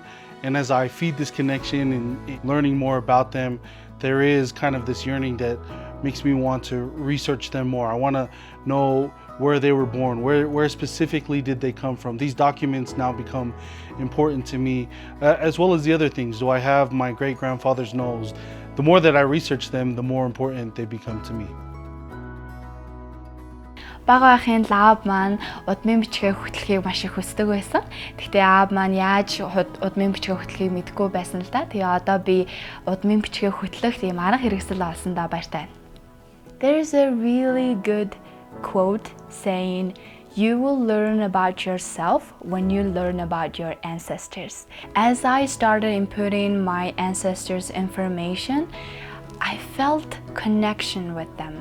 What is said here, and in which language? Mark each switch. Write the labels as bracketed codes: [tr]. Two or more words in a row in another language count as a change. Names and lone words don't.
[en] And as I feed this connection and learning more about them, there is kind of this yearning that makes me want to research them more. I want to know where they were born, where specifically did they come from. These documents now become important to me, as well as the other things. Do I have my great-grandfather's nose? The more that I research them, the more important they become to me. [mn] Бага ахын лав маань удмын бичгээ хөтлөхийг маш их хүсдэг байсан. Гэхдээ аав маань яаж удмын бичгээ хөтлөхийг мэдэхгүй байсан л да. Тэгээ одоо би удмын бичгээ хөтлөх тийм арга хэрэгсэл олсондоо баяртай байна. [en] There's a really good quote saying, "You will learn about yourself when you learn about your ancestors." As I started inputting my ancestors' information, I felt connection with them.